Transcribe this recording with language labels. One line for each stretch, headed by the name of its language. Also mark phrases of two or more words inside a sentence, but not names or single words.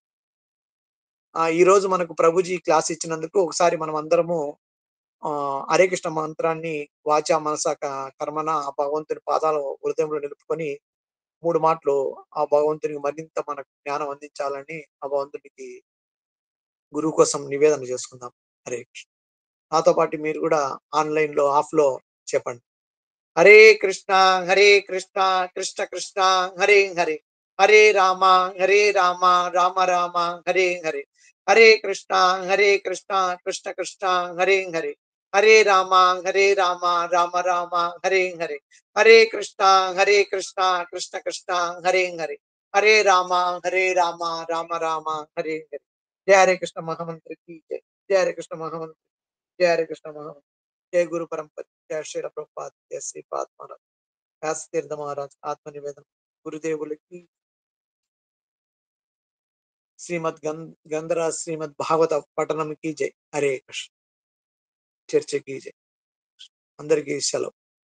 Telugu: ఈ రోజు మనకు ప్రభుజీ క్లాస్ ఇచ్చినందుకు ఒకసారి మనం అందరము హరే కృష్ణ మంత్రాన్ని వాచా మనస కర్మన ఆ భగవంతుని పాదాల హృదయంలో నిలుపుకొని 3 మాటలు ఆ భగవంతునికి మరింత మనకు జ్ఞానం అందించాలని ఆ భగవంతునికి గురువు కోసం నివేదన చేసుకుందాం. హరే కృష్ణ. నాతో పాటు మీరు కూడా ఆన్లైన్ లో ఆఫ్ లో చెప్పండి.
Sanskrit: హరే కృష్ణ కృష్ణ కృష్ణ హరే హరే, హరే రామ రామ రామ హరే హరే, హరే కృష్ణ కృష్ణ కృష్ణ హరే హరే, హరే రామ రామ రామ హరే హరే, హరే కృష్ణ కృష్ణ కృష్ణ హరే హరే, హరే రామ రామ రామ హరే హరే.
Telugu: జయ హరే కృష్ణ మహామంత్రికి జయ. జయ హరే కృష్ణ మహామంత్రి. జయ హరే కృష్ణ మహామంత్రి. జయ గురు పరంపర. జయ శ్రీల ప్రభుపాద. జయ శ్రీపాద మహారాజ్. వ్యాస తీర్థ మహారాజ్ ఆత్మ నివేదన. గురుదేవులకి శ్రీమద్ గంధరా శ్రీమద్ భాగవత పఠనం
Hindi: की जय.
Telugu: హరే కృష్ణ. చర్చకి జై. అందరికీ సెలవు.